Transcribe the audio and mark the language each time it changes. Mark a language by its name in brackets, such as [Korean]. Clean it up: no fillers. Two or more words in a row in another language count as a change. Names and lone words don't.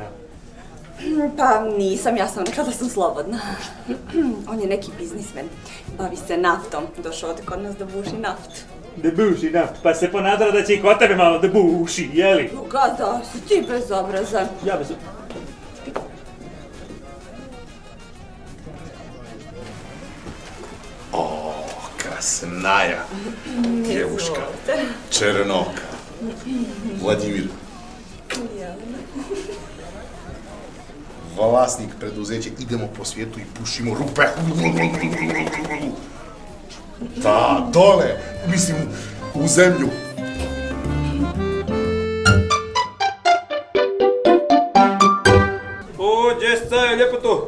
[Serbian] Pa nisam, ja sam rekla da sam slobodna. On je neki biznismen. Bavi se naftom. Došao ovdje kod nas da buši naftu. Da buši naft, pa se ponadala da će i kod tebe malo da buši, jeli? Gada, si ti bezobrazan. Ja bez... [Russian] О, красная девушка, черноока, Vladimir. [Serbian] Vlasnik preduzeća, idemo po svijetu i pušimo rupe. Da, dole, mislim, u zemlju. O, gdje staje, lijepo to?